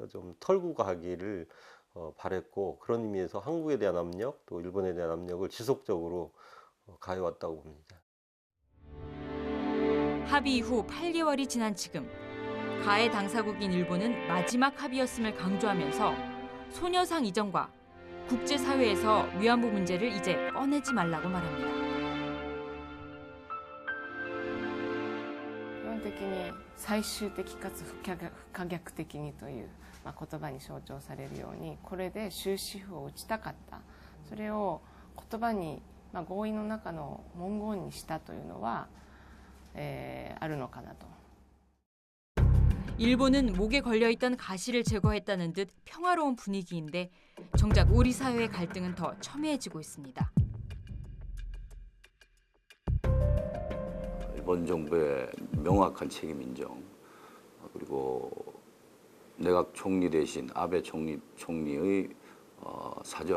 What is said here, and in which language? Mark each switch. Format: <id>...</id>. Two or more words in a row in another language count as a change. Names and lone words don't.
<ko>좀 털고 가기를 바랬고 그런 의미에서 한국에 대한 압력 또 일본에 대한 압력을 지속적으로 가해왔다고 봅니다. 합의 이후 8개월이 지난 지금 가해 당사국인 일본은 마지막 합의였음을 강조하면서 소녀상 이전과 국제사회에서 위안부 문제를 이제 꺼내지 말라고 말합니다.</ko> <ja>基本的に最終的かつ不可逆的にという言葉に象徴されるように、これで終止符を打ちたかった、それを言葉に合意の中の文言にしたというのは、あるのかなと。</ja> <ko>일본은 목에 걸려있던 가시를 제거했다는 듯 평화로운 분위기인데 정작 우리 사회의 갈등은 더 첨예해지고 있습니다. 일본 정부의 명확한 책임 인정, 그리고 내각 총리 대신 아베 총리의 사죄와</ko>